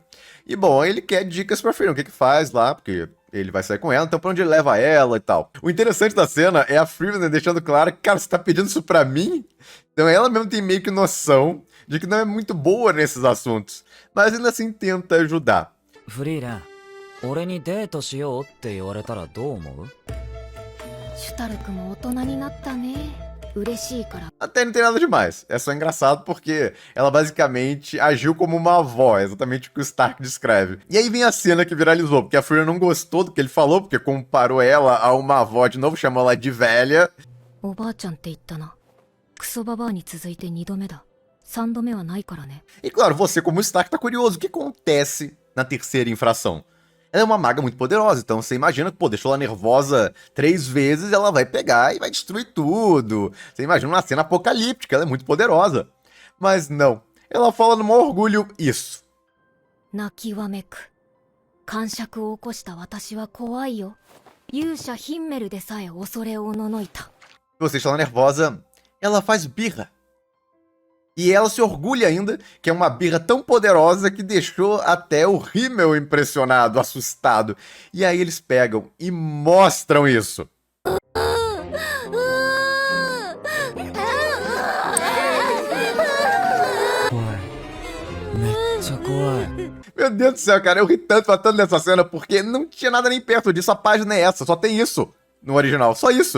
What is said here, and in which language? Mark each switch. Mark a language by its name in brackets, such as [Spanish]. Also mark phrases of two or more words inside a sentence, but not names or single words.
[Portuguese] E bom, ele quer dicas pra Frieren, o que que faz lá, porque ele vai sair com ela, então pra onde ele leva ela e tal. O interessante da cena é a Frieren deixando claro que, cara, você tá pedindo isso pra mim? Então ela mesmo tem meio que noção de que não é muito boa nesses assuntos, mas ainda assim tenta ajudar. [Japanese] フリーレン、俺にデートしようって言われたらどう思う？シュタルクも大人になったね。嬉しいから。 [Portuguese] Até não tem nada demais, é só engraçado porque ela basicamente agiu como uma avó, é exatamente o que o Stark descreve. E aí vem a cena que viralizou, porque a Frieren não gostou do que ele falou, porque comparou ela a uma avó de novo, chamou ela de velha. [Japanese] おばあちゃんって言ったな。クソババアに続いて2度目だ。3度目はないからね。 [Portuguese] E claro, você como Stark tá curioso, o que acontece na terceira infração? Ela é uma maga muito poderosa, então você imagina que, pô, deixou ela nervosa 3 vezes, ela vai pegar e vai destruir tudo. Você imagina uma cena apocalíptica, ela é muito poderosa. Mas não, ela fala no maior orgulho isso. [Japanese] 泣きわめく。感触を起こした私は怖いよ。勇者ヒンメルでさえ恐れおののいた。 [Portuguese] Se você está nervosa, ela faz birra. E ela se orgulha ainda que é uma birra tão poderosa que deixou até o Himmel impressionado, assustado. E aí eles pegam e mostram isso. Meu Deus do céu, cara, eu ri tanto nessa cena porque não tinha nada nem perto disso, a página é essa, só tem isso no original, só isso.